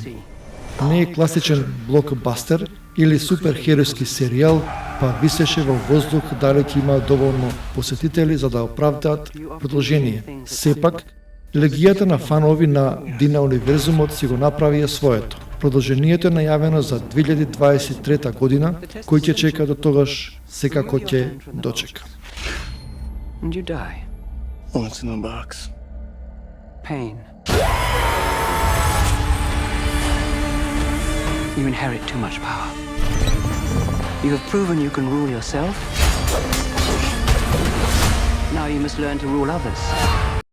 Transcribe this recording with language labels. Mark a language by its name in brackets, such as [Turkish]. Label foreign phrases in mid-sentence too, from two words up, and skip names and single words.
[Macedonian] Не е класичен блокбастер или суперхеројски серијал, па висеше во воздух дали ќе има доволно посетители за да оправдаат продолжение. Сепак, легијата на фанови на Дина универзумот си го направија своето. Продолжението е најавено за 2023 година, кој ќе чека до тогаш секако ќе дочека. [English] And you die. What's in the box? Pain. You inherit too much power. You have proven you can rule yourself. Now you must learn to rule others.